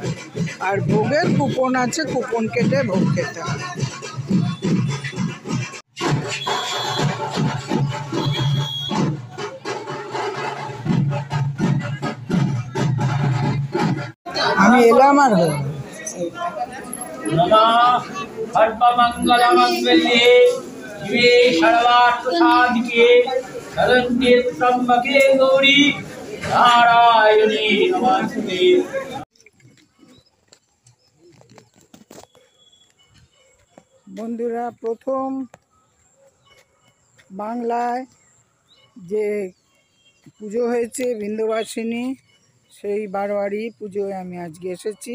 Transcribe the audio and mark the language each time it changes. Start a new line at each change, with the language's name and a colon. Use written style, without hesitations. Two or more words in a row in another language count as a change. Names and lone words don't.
Bangla: আর ভোগের কুপন আছে, কুপন কেটে ভোগ খেতে হয়। আমি এলাম আর
Sanskrit: नमः सर्वमङ्गलमङ्गल्ये शिवे सर्वार्थसाधिके शरण्ये त्र्यम्बके गौरी नारायणी नमस्ते।
Bangla: বন্ধুরা, প্রথম বাংলায় যে পুজো হয়েছে বিন্ধ্যবাসিনী, সেই বারোয়ারি পুজোয় আমি আজকে এসেছি।